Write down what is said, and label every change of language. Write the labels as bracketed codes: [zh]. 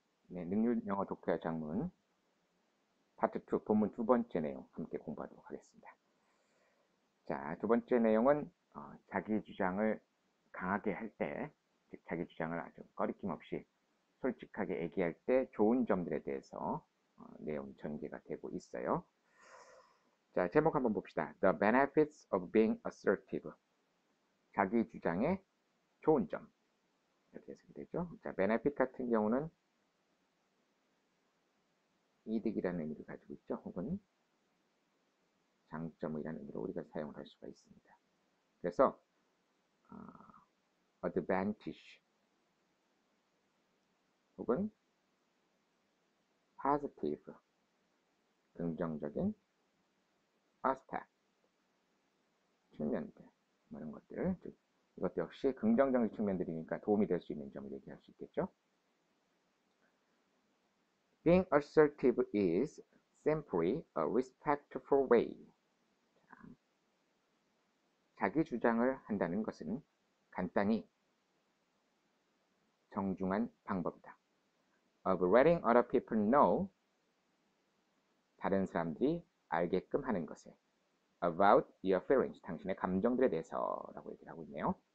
[ko] 네, 능률 영어 독해와 장문 파트 2 본문 두 번째 내용 함께 공부하도록 하겠습니다. 자, 두 번째 내용은 자기 주장을 강하게 할 때, 즉 자기 주장을 아주 꺼리낌 없이 솔직하게 얘기할 때 좋은 점들에 대해서 내용이 전개가 되고 있어요. 자, 제목 한번 봅시다. [en] The benefits of being assertive. [ko] 자기 주장의 좋은 점. 이렇게 해석이 되죠. 자, benefit 같은 경우는 이득이라는 의미를 가지고 있죠. 혹은 장점이라는 의미로 우리가 사용을 할 수가 있습니다. 그래서 advantage 혹은 positive 긍정적인 aspect 측면들 이런 것들, 즉 이것도 역시 긍정적인 측면들이니까 도움이 될 수 있는 점을 얘기할 수 있겠죠. [en] Being assertive is simply a respectful way. [ko] 자기 주장을 한다는 것은 간단히 정중한 방법이다. [en] Of letting other people know, [ko] 다른 사람들이 알게끔 하는 것에 [en] about your feelings, [ko] 당신의 감정들에 대해서 라고 얘기를 하고 있네요.